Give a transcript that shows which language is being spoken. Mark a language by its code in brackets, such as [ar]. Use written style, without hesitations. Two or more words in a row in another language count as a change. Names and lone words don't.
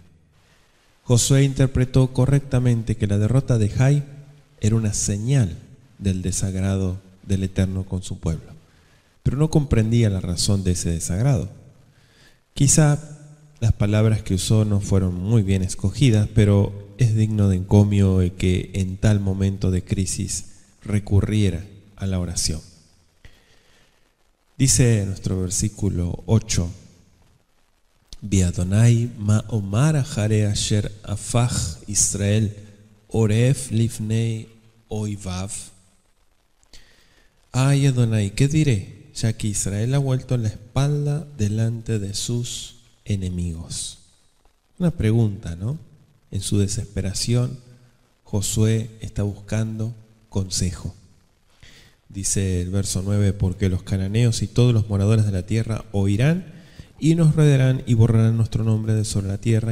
[es] Josué interpretó correctamente que la derrota de Jai era una señal del desagrado del Eterno con su pueblo, pero no comprendía la razón de ese desagrado. Quizá las palabras que usó no fueron muy bien escogidas, pero es digno de encomio que en tal momento de crisis recurriera a la oración. Dice nuestro versículo 8: [he] בי אדוני מה אומר אחרי אשר הפך ישראל עורף לפני אויביו. [es] Ay, Adonai, ¿qué diré? Ya que Israel ha vuelto la espalda delante de sus enemigos. Una pregunta, ¿no? En su desesperación, Josué está buscando consejo. Dice el verso 9: porque los cananeos y todos los moradores de la tierra oirán y nos rodearán y borrarán nuestro nombre de sobre la tierra.